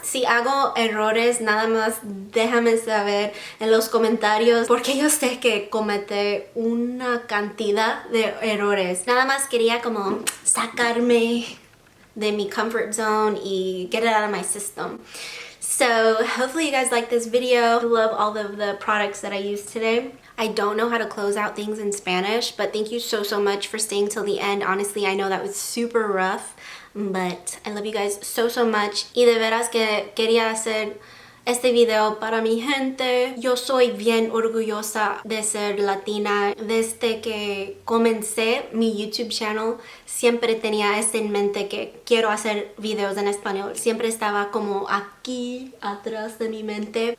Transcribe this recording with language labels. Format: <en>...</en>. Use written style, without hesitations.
<es>Si hago errores, nada más déjame saber en los comentarios porque yo sé que cometí una cantidad de errores. Nada más quería como sacarme de mi</es> <en>comfort zone</en> <es>y</es> <en>get it out of my system. So hopefully you guys like this video. I love all of the products that I used today. I don't know how to close out things in Spanish, but thank you so much for staying till the end. Honestly, I know that was super rough, but I love you guys so much.</en> <es>Y de veras que quería hacer este video para mi gente. Yo soy bien orgullosa de ser latina. Desde que comencé mi YouTube channel, siempre tenía esto en mente que quiero hacer videos en español. Siempre estaba como aquí atrás de mi mente.</es>